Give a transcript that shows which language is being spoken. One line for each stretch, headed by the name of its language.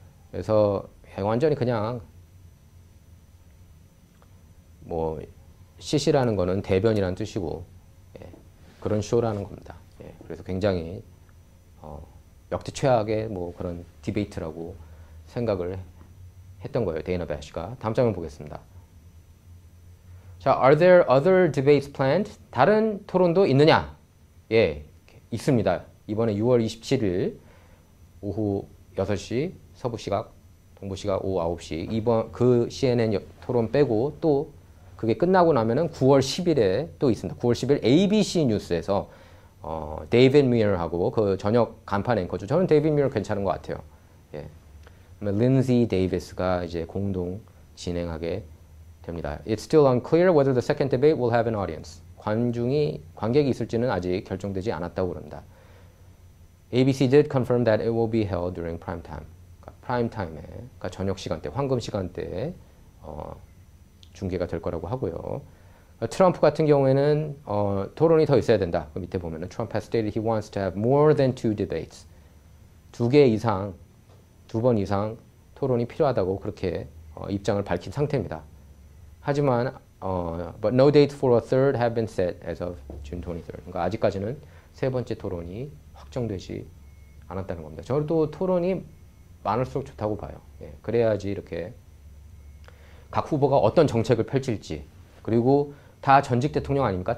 Korean: 그래서 완전히 그냥 뭐 시시라는 거는 대변이라는 뜻이고 그런 쇼라는 겁니다. 그래서 굉장히 역대 최악의 뭐 그런 디베이트라고 생각을 했던 거예요. 데이나 배시가. 다음 장면 보겠습니다.
English: 자, are there other debates planned?
Korean: 다른 토론도 있느냐? 예, 있습니다. 이번에 6월 27일 오후 6시 서부 시각, 동부 시각 오후 9시 이번 그 CNN 토론 빼고 또 그게 끝나고 나면은 9월 10일에 또 있습니다. 9월 10일 ABC 뉴스에서 데이비드 미어하고 그 저녁 간판 앵커죠. 저는 데이비드 미어 괜찮은 것 같아요. 예. 린지 데이비스가 이제 공동 진행하게 됩니다.
English: It's still unclear whether the second debate will have an audience.
Korean: 관객이 있을지는 아직 결정되지 않았다고 그런다.
English: ABC did confirm that it will be held during prime time.
Korean: 그러니까 프라임 타임에, 그러니까 저녁 시간대, 황금 시간대에 중계가 될 거라고 하고요. 트럼프 같은 경우에는 토론이 더 있어야 된다. 그 밑에 보면은
English: Trump has stated he wants to have more than 2 debates.
Korean: 2개 이상, 2번 이상 토론이 필요하다고 그렇게 입장을 밝힌 상태입니다. 하지만
English: but no date for a third have been set as of June 23rd.
Korean: 그러니까 아직까지는 세 번째 토론이 확정되지 않았다는 겁니다. 저도 토론이 많을수록 좋다고 봐요. 예, 그래야지 이렇게 각 후보가 어떤 정책을 펼칠지, 그리고 다 전직 대통령 아닙니까?